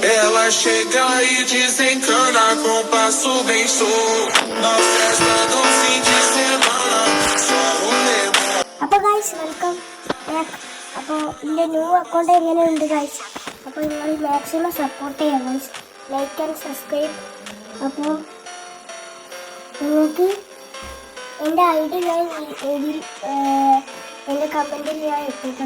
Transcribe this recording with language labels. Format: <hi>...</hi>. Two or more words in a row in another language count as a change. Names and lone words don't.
<pt>Ela chega e desencana com passo bem show. Na festa do fim de semana, só rolê bom.</pt> <en>അപ്പോൾ guys welcome back.</en> <ml>അപ്പോൾ എൻ്റെ</ml> <en>new account</en> <ml>എങ്ങനെയുണ്ട് ഗൈസ്? അപ്പോൾ നിങ്ങൾ</ml> <en>maximum support</en> <ml>ചെയ്യാം ഗൈസ്,</ml> <en>like and subscribe.</en> <ml>അപ്പോൾ നിങ്ങൾക്ക് എൻ്റെ ഐ ഡി ഞാൻ എൻ്റെ കമൻറ്റിൽ ഞാൻ ഇട്ടിട്ടുണ്ട്.</ml>